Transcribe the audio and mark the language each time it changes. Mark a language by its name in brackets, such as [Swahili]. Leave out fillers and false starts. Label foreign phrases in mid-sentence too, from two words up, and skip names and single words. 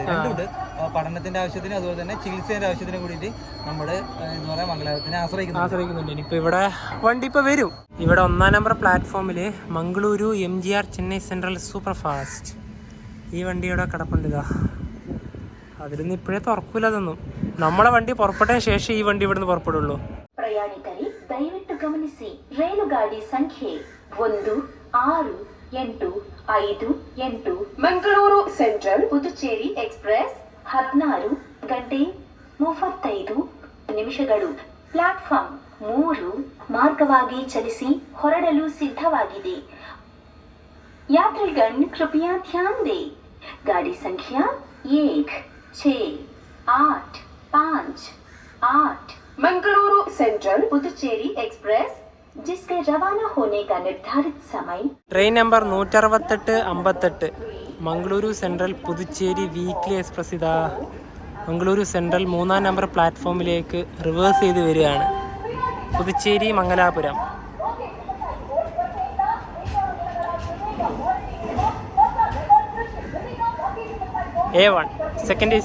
[Malayalam] രണ്ടുണ്ട്, പഠനത്തിന്റെ ആവശ്യത്തിന് അതുപോലെ തന്നെ ചികിത്സേന്റെ ആവശ്യത്തിന് കൂടിയിട്ട് നമ്മുടെ എന്താ പറയുക മംഗലാപുരത്തിനെ ആശ്രയിക്കുന്നുണ്ട്. ഇനിയിപ്പോൾ ഇവിടെ വണ്ടി ഇപ്പോൾ വരും. ഇവിടെ 1-ാം നമ്പർ പ്ലാറ്റ്ഫോമിൽ മംഗളൂരു MGR ചെന്നൈ സെൻട്രൽ സൂപ്പർ ഫാസ്റ്റ് ഈ വണ്ടിയുടെ കിടപ്പുണ്ട്. ഇതാ അതിലൊന്നും ഇപ്പോഴേ തുറക്കൂല. അതൊന്നും നമ്മളെ വണ്ടി പുറപ്പെട്ടതിന് ശേഷം ഈ വണ്ടി ഇവിടുന്ന് പുറപ്പെടുള്ളൂ. [Kannada] ಪ್ರಯಾಣಿಕರೇ ದಯವಿಟ್ಟು ಗಮನಿಸಿ, ರೈಲುಗಾಡಿ ಸಂಖ್ಯೆ 1658 ಮಂಗಳೂರು ಸೆಂಟ್ರಲ್ ಪುದುಚೇರಿ ಎಕ್ಸ್ಪ್ರೆಸ್ 16 ಗಂಟೆ 35 ನಿಮಿಷಗಳು ಪ್ಲಾಟ್ಫಾರ್ಮ್ 3 ಮಾರ್ಗವಾಗಿ ಚಲಿಸಿ ಹೊರಡಲು ಸಿದ್ಧವಾಗಿದೆ. [Hindi] यात्रीगण कृपया ध्यान दें, गाड़ी संख्या 1658 मंगलुरु सेंट्रल पुदुचेरी एक्सप्रेस जिसके रवाना होने का निर्धारित समय. ट्रेन नंबर 16858 मंगलुरु सेंट्रल पुदुचेरी वीकली एक्सप्रेस. [Malayalam] ഇതാ മംഗളൂരു സെൻട്രൽ 3-ാം നമ്പർ പ്ലാറ്റ്ഫോമിലേക്ക് റിവേഴ്സ് ചെയ്ത് വരികയാണ്. പുതുച്ചേരി മംഗലാപുരം. A1 സെക്കൻഡ് AC.